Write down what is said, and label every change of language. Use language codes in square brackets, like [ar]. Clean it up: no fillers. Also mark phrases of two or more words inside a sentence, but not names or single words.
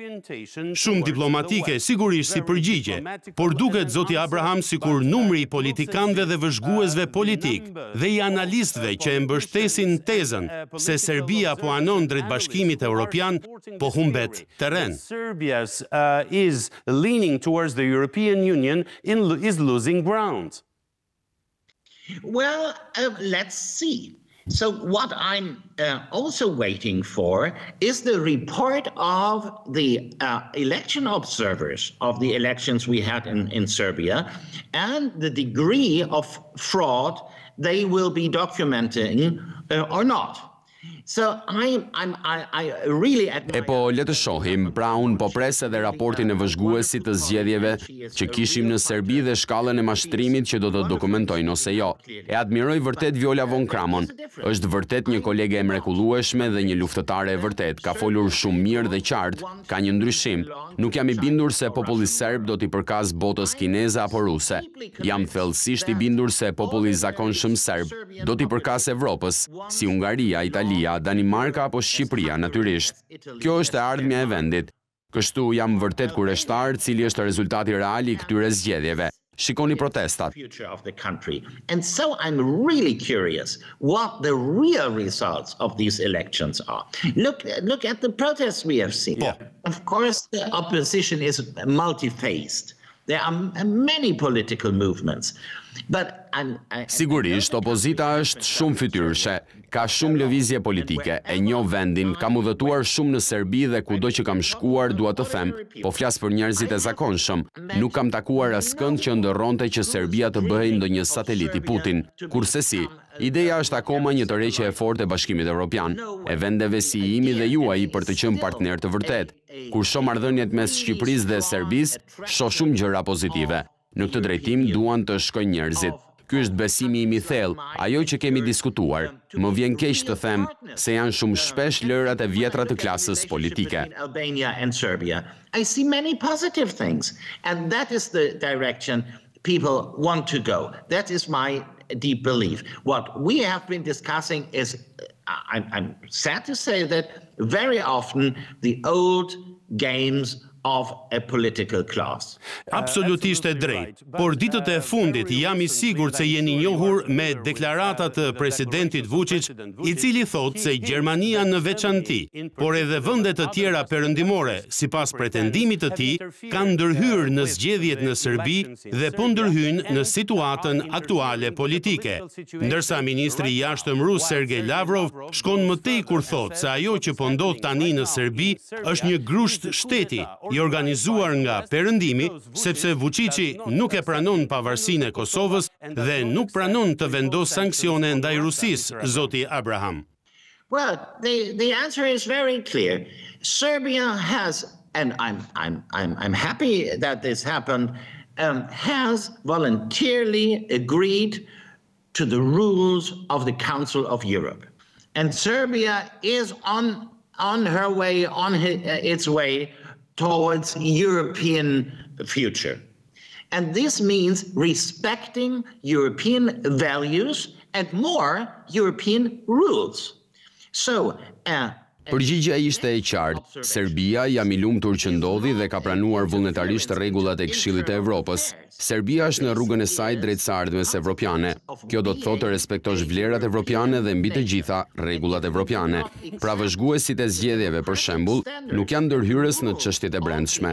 [sq] Shumë diplomatike sigurisht si përgjigje, por duket zoti Abraham sikur numri I politikanëve dhe vëzhguesve politik dhe I analistëve që e mbështesin tezën se Serbia po anon drejt Bashkimit Evropian po humbet terren. [en] Serbia is leaning towards the European Union is losing ground. Well, let's see. So what I'm also waiting for is the report of the election observers of the elections we had in Serbia and the degree of fraud they will be documenting or not. So I really [sq] E po le të shohim, pra unë po pres edhe raportin e vëzhguesit të zgjedhjeve që kishim në Serbi dhe shkallën e mashtrimit që do të dokumentojnë ose jo. E admiroj vërtet Viola von Kramon. Është vërtet një kolege e mrekullueshme dhe një luftëtare e vërtet. Ka folur shumë mirë dhe qartë, ka një ndryshim. Nuk jam I bindur se populli serb do t'i përkas botës kineze apo ruse. Jam thellësisht I bindur se populli zakonshëm serb do t'i përkas Evropës, si Hungaria, Italia, Danimarka apo Shqipëria natyrisht. Kjo është e ardhmja e vendit. Kështu jam vërtet kureshtar cili është rezultati real I këtyre zgjedhjeve. Shikoni protestat. [en] And so I'm really curious what the real results of these elections are. Look at the protests we have seen. Yeah. Of course, the opposition is multi-faced. There are many political movements. But [sq] Sigurisht, opozita është shumë fytyrëshe, ka shumë lëvizje politike, e njoh vendin, kam udhëtuar shumë në Serbi dhe kudo që kam shkuar, dua të them, po flas për njerëzit e zakonshëm. Nuk kam takuar askënd që ndërronte që Serbia të bëhej ndonjë satelit I Putin. Kurse si, ideja është akoma një tërheqje e fortë e Bashkimit Evropian, e vendeve si imi dhe juaj për të qenë partner të vërtet. Kur shoh marrëdhëniet mes Shqipërisë dhe Serbisë, shoh shumë gjëra pozitive. Në këtë drejtim duan të shkojnë njerëzit. Ky është besimi im I thellë, ajo që kemi diskutuar. Më vjen keq të them se janë shumë shpesh lërat e vjetra të klasës politike. [en] Albania and Serbia. I see many positive things, and that is the direction people want to go. That is my deep belief. What we have been discussing is, I'm sad to say that very often the old games of a political class. [sq] Absolutisht e drejt, por ditët e fundit jam I sigurt se jeni njohur me deklaratat të presidentit Vuçiç, I cili thot se Gjermania në veçanti, por edhe vendet të tjera perëndimore, sipas pretendimit të tij, kanë ndërhyrë në zgjedhjet në Serbi dhe po ndërhyjnë në situatën aktuale politike. Ndërsa ministri I jashtëm rus Sergej Lavrov shkon më tej kur thot se ajo që po ndodh tani në Serbi është një grusht shteti I organizuar nga perëndimi, sepse Vuçiçi nuk e pranon pavarësinë e Kosovës dhe nuk pranon të vendos sanksione ndaj Rusisë, zoti Abraham. [en] Well, the answer is very clear. Serbia has, and I'm happy that this happened, has voluntarily agreed to the rules of the Council of Europe. And Serbia is on her way, its way towards European future. And this means respecting European values and more European rules. So, [sq] Përgjigjja ishte e qartë. Serbia jam I lumtur që ndodhi dhe ka pranuar vullnetarisht rregullat e Këshillit të Evropës. Serbia është në rrugën e saj drejt së ardhmes evropiane. Kjo do të thotë të respektosh vlerat evropiane dhe mbi të gjitha rregullat evropiane. Pra vëzhguesit e zgjedhjeve, për shembull, nuk janë ndërhyrës në çështjet e brendshme.